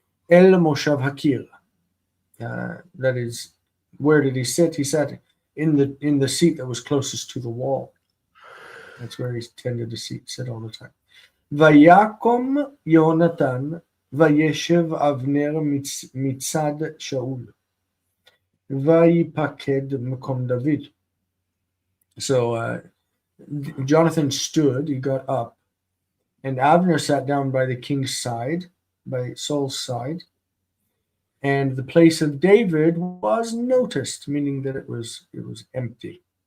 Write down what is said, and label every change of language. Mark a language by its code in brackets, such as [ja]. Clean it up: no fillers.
[en] El Moshav Hakir. That is, where did he sit? He sat in the seat that was closest to the wall. That's where he tended to sit all the time. [he] Vayakom Yonatan וישב אבנר מצד שאול, ויפקד מקום David. [en] So Jonathan stood, he got up, and Abner sat down by the king's side, by Saul's side, and the place of David was noticed, meaning that it was empty.